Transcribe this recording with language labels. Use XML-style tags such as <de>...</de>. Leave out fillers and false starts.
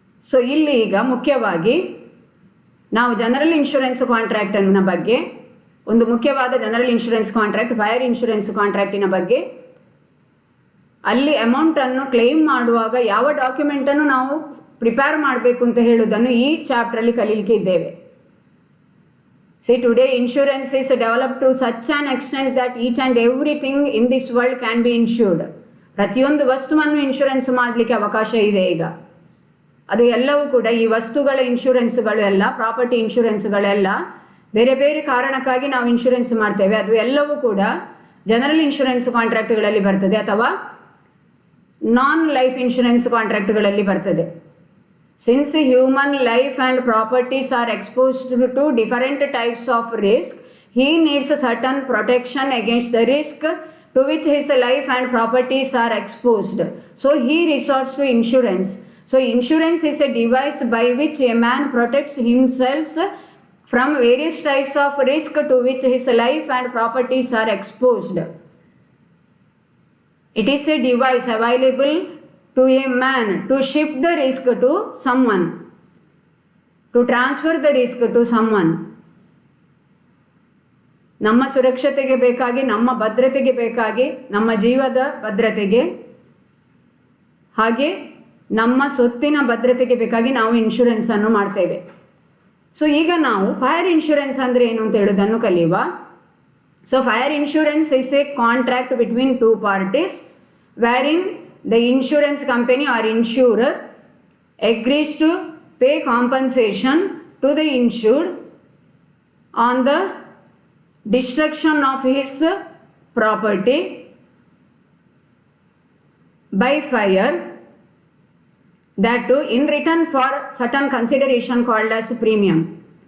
<kn>So ಇಲ್ಲಿ ಈಗ ಮುಖ್ಯವಾಗಿ ನಾವು ಜನರಲ್ ಇನ್ಶೂರೆನ್ಸ್ ಕಾಂಟ್ರಾಕ್ಟನ್ನ ಬಗ್ಗೆ, ಒಂದು ಮುಖ್ಯವಾದ general insurance contract fire insurance ಕಾಂಟ್ರಾಕ್ಟಿನ ಬಗ್ಗೆ, ಅಲ್ಲಿ ಅಮೌಂಟನ್ನು ಕ್ಲೇಮ್ ಮಾಡುವಾಗ ಯಾವ ಡಾಕ್ಯುಮೆಂಟನ್ನು ನಾವು ಪ್ರಿಪೇರ್ ಮಾಡಬೇಕು ಅಂತ ಹೇಳುವುದನ್ನು ಈ ಚಾಪ್ಟ್ರಲ್ಲಿ ಕಲೀಲಿಕ್ಕೆ ಇದ್ದೇವೆ.</kn> <en>See, today insurance is developed to such an extent that each and everything in this world can be insured.</en> <kn>ಪ್ರತಿಯೊಂದು ವಸ್ತುವನ್ನು ಇನ್ಶೂರೆನ್ಸ್ ಮಾಡಲಿಕ್ಕೆ ಅವಕಾಶ ಇದೆ ಈಗ. ಅದು ಎಲ್ಲವೂ ಕೂಡ ಈ ವಸ್ತುಗಳ ಇನ್ಶೂರೆನ್ಸ್ಗಳು ಎಲ್ಲ, ಪ್ರಾಪರ್ಟಿ ಇನ್ಶೂರೆನ್ಸ್ಗಳೆಲ್ಲ ಬೇರೆ ಬೇರೆ ಕಾರಣಕ್ಕಾಗಿ ನಾವು ಇನ್ಶೂರೆನ್ಸ್ ಮಾಡ್ತೇವೆ. ಅದು ಎಲ್ಲವೂ ಕೂಡ ಜನರಲ್ ಇನ್ಶೂರೆನ್ಸ್ ಕಾಂಟ್ರಾಕ್ಟ್ಗಳಲ್ಲಿ ಬರ್ತದೆ ಅಥವಾ ನಾನ್ ಲೈಫ್ ಇನ್ಶೂರೆನ್ಸ್ ಕಾಂಟ್ರಾಕ್ಟ್ಗಳಲ್ಲಿ ಬರ್ತದೆ.</kn> <en>Since human life and properties are exposed to different types of risk, he needs a certain protection against the risk to which his life and properties are exposed. So he resorts to insurance. So insurance is a device by which a man protects himself from various types of risk to which his life and properties are exposed. It is a device available to a man to shift the risk to someone, to transfer the risk to someone.</en> <kn>ನಮ್ಮ ಸುರಕ್ಷತೆಗೆ ಬೇಕಾಗಿ, ನಮ್ಮ ಭದ್ರತೆಗೆ ಬೇಕಾಗಿ, ನಮ್ಮ ಜೀವದ ಭದ್ರತೆಗೆ, ಹಾಗೆ ನಮ್ಮ ಸೊತ್ತಿನ ಭದ್ರತೆಗೆ ಬೇಕಾಗಿ ನಾವು ಇನ್ಶೂರೆನ್ಸನ್ನು ಮಾಡ್ತೇವೆ. ಸೊ ಈಗ ನಾವು ಫೈರ್ ಇನ್ಶೂರೆನ್ಸ್ ಅಂದರೆ ಏನು ಅಂತ ಹೇಳೋದನ್ನು ಕಲಿಯುವ.</kn> <en>So fire insurance is a contract between two parties wherein the insurance company or insurer agrees to pay compensation to the insured on the destruction of his property by fire, that too in return for certain consideration called as premium.</en>